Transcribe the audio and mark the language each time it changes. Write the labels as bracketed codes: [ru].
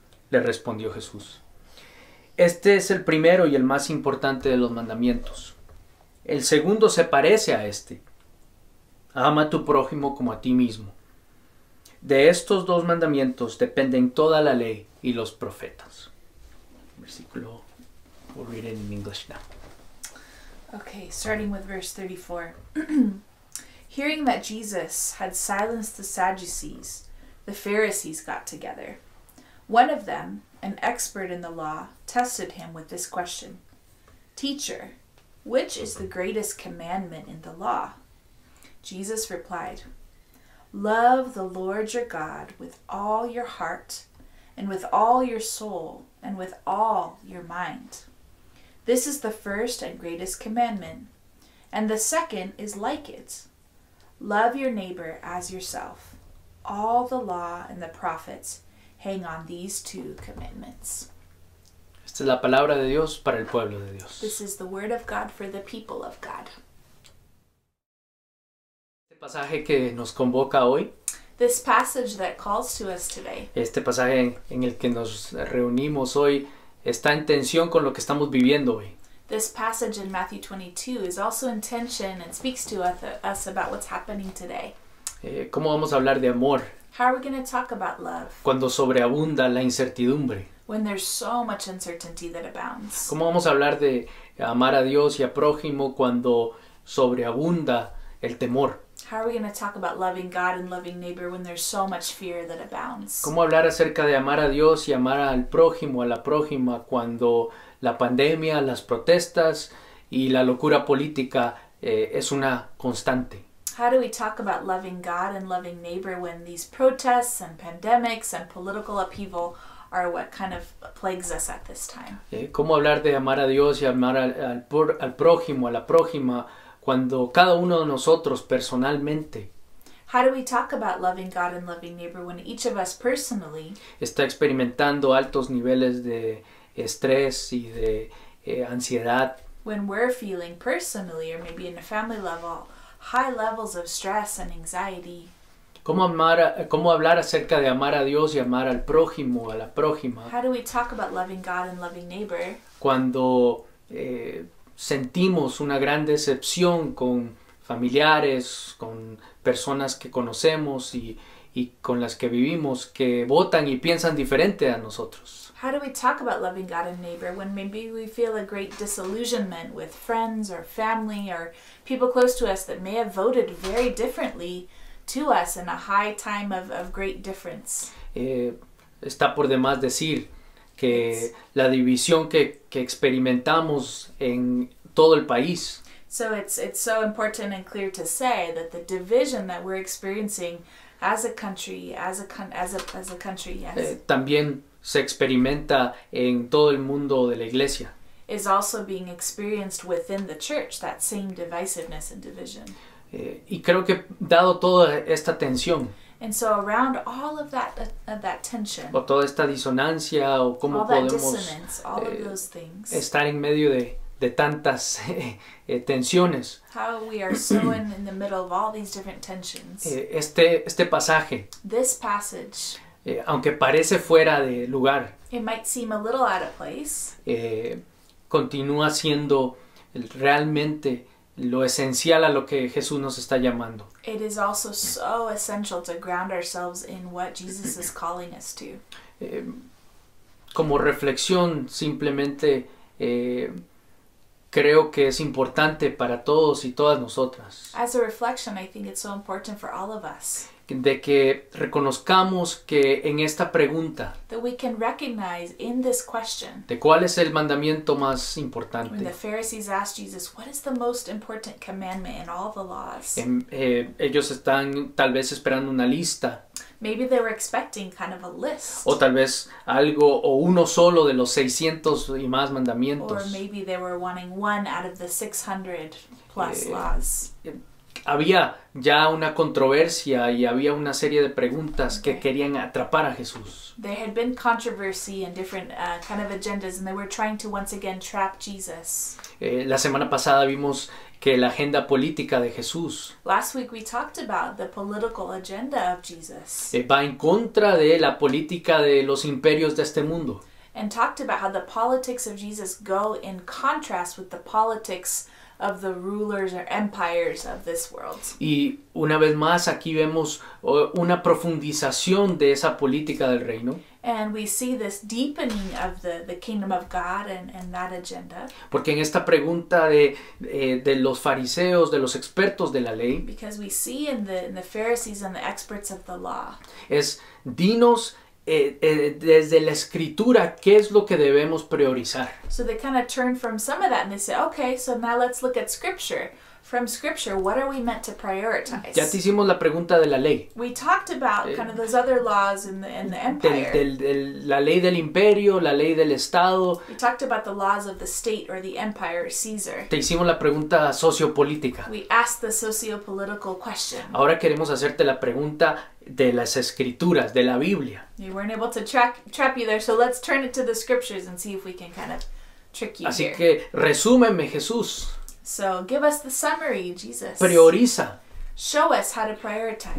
[es] Le respondió Jesús. Este es el primero y el más importante de los mandamientos. El segundo se parece a este. Ama a tu prójimo como a ti mismo. De estos dos mandamientos dependen toda la ley y los profetas. Versículo, [en] we'll read it in English now. Okay, starting with verse 34. Hearing that Jesus had silenced the Sadducees, the Pharisees got together. One of them, an expert in the law, tested him with this question. Teacher, which is the greatest commandment in the law? Jesus replied, Love the Lord your God with all your heart, and with all your soul, and with all your mind. This is the first and greatest commandment, and the second is like it. Love your neighbor as yourself. All the law and the prophets hang on these two commandments. [es] Esta es la palabra de Dios para el pueblo de Dios. [en] This is the word of God for the people of God. [es] Este pasaje que nos convoca hoy, [en] This passage that calls to us today, [es] este pasaje en el que nos reunimos hoy, está en tensión con lo que estamos viviendo hoy. [en] this passage in Matthew 22 is also in tension and speaks to us about what's happening today. [es] ¿Cómo vamos a hablar de amor [en] How are we going to talk about love [es] cuando sobreabunda la incertidumbre? [en] when there's so much uncertainty that abounds? [es] ¿Cómo vamos a hablar de amar a Dios y a prójimo cuando sobreabunda el temor? [en] How are we going to talk about loving God and loving neighbor when there's so much fear that abounds? [es] ¿Cómo hablar acerca de amar a Dios y amar al prójimo, a la prójima, cuando la pandemia, las protestas y la locura política es una constante? [en] How do we talk about loving God and loving neighbor when these protests and pandemics and political upheaval are what kind of plagues us at this time? [es] ¿Cómo hablar de amar a Dios y amar al prójimo, a la prójima, cuando cada uno de nosotros personalmente [en] How do we talk about loving God and loving neighbor when each of us personally [es] está experimentando altos niveles de estrés y de ansiedad? [en] when we're feeling personally, or maybe in a family level, high levels of stress and anxiety? [es] ¿Cómo hablar acerca de amar a Dios y amar al prójimo, a la prójima, [en] How do we talk about loving God and loving neighbor [es] cuando sentimos una gran decepción con familiares, con personas que conocemos y con las que vivimos, que votan y piensan diferente a nosotros? [en] How do we talk about loving God and neighbor when maybe we feel a great disillusionment with friends or family or people close to us that may have voted very differently to us in a high time of great difference? [es] Está por demás decir que la división que experimentamos en todo el país [en] So it's so important and clear to say that the division that we're experiencing as a country, as a country, yes, [es] también se experimenta en todo el mundo de la iglesia. [en] is also being experienced within the church, that same divisiveness and division. [es] Y creo que dado toda esta tensión [en] And so around all of that tension, [es] o toda esta disonancia o cómo [en] all that [es] podemos [en] dissonance, all of those things, [es] estar en medio de tantas tensiones, [en] how we are so in the middle of all these different tensions. [es] este pasaje, [en] This passage, [es] aunque parece fuera de lugar, [en] it might seem a little out of place, [es] continúa siendo realmente lo esencial a lo que Jesús nos está llamando. [en] it is also so essential to ground ourselves in what Jesus is calling us to. [es] Como reflexión, simplemente creo que es importante para todos y todas nosotras [en] As a reflection, I think it's so important for all of us [es] de que reconozcamos que en esta pregunta [en] that we can recognize in this question, [es] de cuál es el mandamiento más [en] when the [es] importante, [en] Pharisees asked Jesus, what is the most important commandment in all the laws? [es] ellos están tal vez esperando una lista [en] Maybe they were expecting kind of a list. [es] o tal vez algo o uno solo de los 600 y más [en] Or [es] mandamientos. [en] maybe they were wanting one out of the 600 plus laws. [es] Había ya una controversia y había una serie de preguntas que querían atrapar a Jesús. [en] There had been controversy and different kind of agendas, and they were trying to once again trap Jesus. [es] La semana pasada vimos que la agenda política de Jesús [en] Last week we talked about the political agenda of Jesus [es] va en contra de la política de los imperios de este mundo. [en] and talked about how the politics of Jesus go in contrast with the politics of the rulers or empires of this world. [es] Y una vez más aquí vemos una profundización de esa política del reino, [en] And we see this deepening of the kingdom of God and that agenda, [es] porque en esta pregunta de los fariseos, de los expertos de la ley, [en] because we see in the Pharisees and the experts of the law, [es] es dinos desde la escritura qué es lo que debemos priorizar. [en] so they kind of turn from some of that and they say, okay, so now let's look at scripture From Scripture, what are we meant to prioritize? [es] Ya te hicimos la pregunta de la ley. [en] We talked about kind of those other laws in the empire. [es] La ley del imperio, la ley del Estado. [en] We talked about the laws of the state or the empire or Caesar. [es] Te hicimos la pregunta sociopolítica. [en] We asked the socio-political question. [es] Ahora queremos hacerte la pregunta de las escrituras, de la Biblia. [en] We weren't able to trap you there, so let's turn it to the scriptures and see if we can kind of trick you [es] Así [en] here. [es] que resúmeme, Jesús. [en] So give us the summary, Jesus. [es] Prioriza [en] Show us how to prioritize.